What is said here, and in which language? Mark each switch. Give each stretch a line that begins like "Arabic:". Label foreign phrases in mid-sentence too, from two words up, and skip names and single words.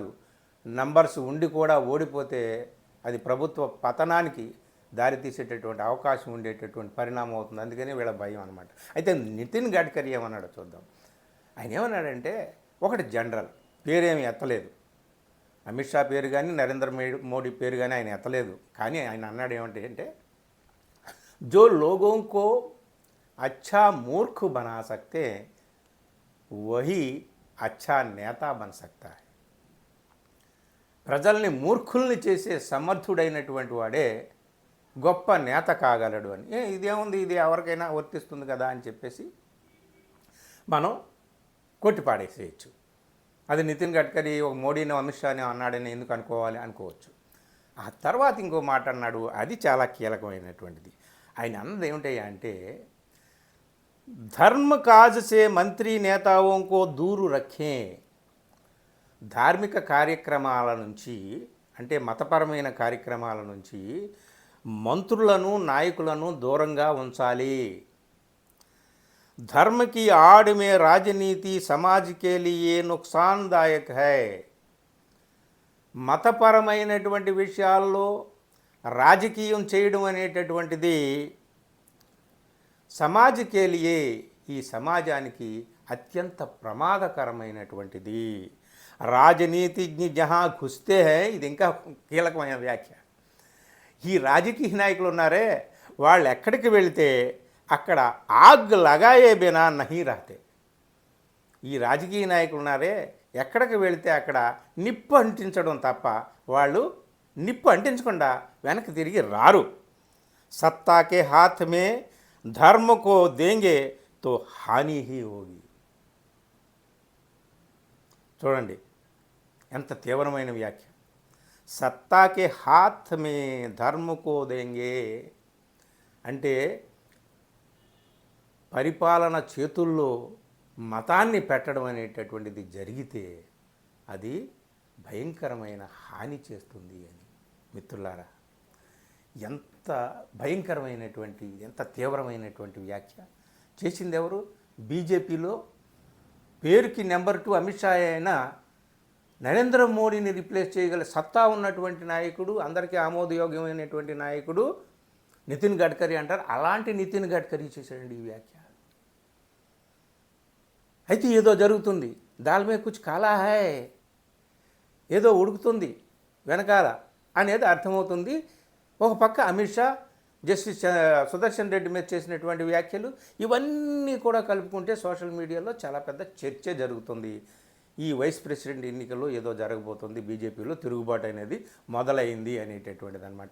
Telugu: నంబర్స్ ఉండి కూడా ఓడిపోతే అది ప్రభుత్వ పతనానికి దారితీసేటటువంటి అవకాశం ఉండేటటువంటి పరిణామం అవుతుంది. అందుకని వీళ్ళ భయం అనమాట. అయితే నితిన్ గడ్కరీ ఏమన్నాడో చూద్దాం. ఆయన ఏమన్నాడంటే, ఒకటి జనరల్ పేరేమి ఎత్తలేదు, అమిత్ షా పేరు కానీ నరేంద్ర మోడీ పేరు కానీ ఆయన ఎత్తలేదు. కానీ ఆయన అన్నాడు ఏమంటే అంటే
Hindi: जो लोगों को अच्छा मूर्ख बना सकते वही अच्छा नेता बन सकता है.
Telugu: ప్రజల్ని మూర్ఖుల్ని చేసే సమర్థుడైనటువంటి వాడే గొప్ప నేత కాగలడు అని. ఇదేముంది, ఇది ఎవరికైనా వర్తిస్తుంది కదా అని చెప్పేసి మనం కొట్టిపాడేసేయచ్చు. అది నితిన్ గడ్కరీ ఒక మోడీని అమిత్ షాని అన్నాడని ఎందుకు అనుకోవచ్చు. ఆ తర్వాత ఇంకో మాట అన్నాడు, అది చాలా కీలకమైనటువంటిది. ఆయన అన్నది ఏమిటయ్యా అంటే
Hindi: धर्म काज से मंत्री नेताओं को दूर रखें.
Telugu: ధార్మిక కార్యక్రమాల నుంచి, అంటే మతపరమైన కార్యక్రమాల నుంచి మంత్రులను నాయకులను దూరంగా ఉంచాలి.
Hindi: ధర్మ की आड़ में राजनीति समाज के लिए नुकसानदायक है.
Telugu: మతపరమైనటువంటి విషయాల్లో రాజకీయం చేయడం అనేటటువంటిది
Hindi: समाज के लिए,
Telugu: ఈ సమాజానికి అత్యంత ప్రమాదకరమైనటువంటిది.
Hindi: राजनीतिज्ञ जहां घुसते हैं,
Telugu: ఇది ఇంకా కీలకమైన వ్యాఖ్య. ఈ రాజకీయ నాయకులు ఉన్నారే, వాళ్ళు ఎక్కడికి వెళితే అక్కడ
Hindi: आग लगाए बिना नहीं रहते.
Telugu: ఈ రాజకీయ నాయకులు ఉన్నారే, ఎక్కడికి వెళితే అక్కడ నిప్పు అంటించడం తప్ప వాళ్ళు నిప్పు అంటించకుండా వెనక్కి తిరిగి రారు.
Hindi: सत्ता के हाथ में धर्म को देंगे तो हानि ही होगी.
Telugu: చూడండి ఎంత తీవ్రమైన వ్యాఖ్య.
Hindi: सत्ता के हाथ में धर्म को देंगे
Telugu: అంటే పరిపాలన చేతుల్లో మతాన్ని పెట్టడం అనేటటువంటిది జరిగితే అది భయంకరమైన హాని చేస్తుంది అని. మిత్రులారా, ఎంత భయంకరమైనటువంటి, ఎంత తీవ్రమైనటువంటి వ్యాఖ్య చేసింది ఎవరు? బీజేపీలో పేరుకి నెంబర్ 2 అమిత్ షా అయినా నరేంద్ర మోడీని రిప్లేస్ చేయగల సత్తా ఉన్నటువంటి నాయకుడు, అందరికీ ఆమోదయోగ్యమైనటువంటి నాయకుడు నితిన్ గడ్కరీ అంటారు. అలాంటి నితిన్ గడ్కరీ చేశాడండి ఈ వ్యాఖ్య. అయితే ఏదో జరుగుతుంది,
Hindi: दाल में कुछ काला है,
Telugu: ఏదో ఉడుకుతుంది వెనకాల అనేది అర్థమవుతుంది. ఒక పక్క అమిత్ షా, జస్టిస్ సుదర్శన్ రెడ్డి మీద చేసినటువంటి వ్యాఖ్యలు, ఇవన్నీ కూడా కలుపుకుంటే
English: social media
Telugu: చాలా పెద్ద చర్చ జరుగుతుంది. ఈ
English: vice president
Telugu: ఎన్నికల్లో ఏదో జరగబోతుంది, బీజేపీలో తిరుగుబాటు అనేది మొదలైంది అనేటటువంటిది అనమాట.